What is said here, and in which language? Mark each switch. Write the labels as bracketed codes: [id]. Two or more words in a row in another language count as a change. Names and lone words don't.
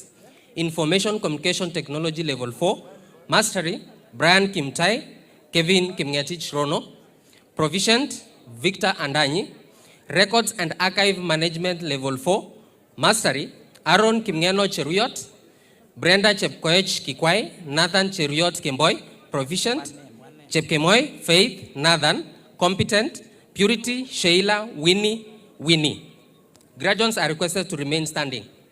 [en] Information Communication Technology level 4, Mastery, Brian Kimtai, Kevin Kimngetich Rono. Proficient, Victor Andanyi. Records and Archive Management level 4, Mastery, Aaron Kimngeno Cheruyot, Brenda Chepkoech Kikwai, Nathan Cheruyot Kimboy. Proficient, Chepkemoi, Faith, Nathan. Competent, Purity, Sheila, Winnie. Graduates are requested to remain standing.